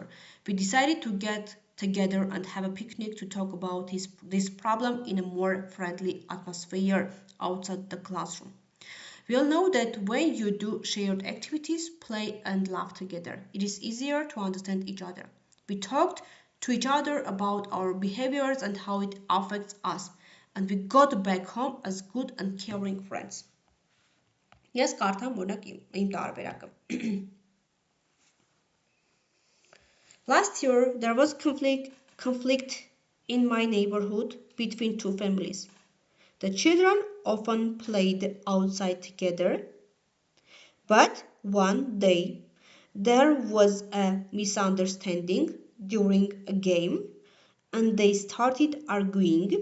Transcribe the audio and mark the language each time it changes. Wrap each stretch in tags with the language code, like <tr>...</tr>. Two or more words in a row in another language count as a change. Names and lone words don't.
<en>We decided to get together and have a picnic to talk about this problem in a more friendly atmosphere outside the classroom. We all know that when you do shared activities, play and laugh together, it is easier to understand each other. We talked to each other about our behaviors and how it affects us, and we got back home as good and caring friends.</en> <hy>Ես կարդամ օրինակ իմ տարբերակը։</hy> <en>Last year, there was conflict in my neighborhood between two families. The children often played outside together, but one day there was a misunderstanding during a game and they started arguing.</en>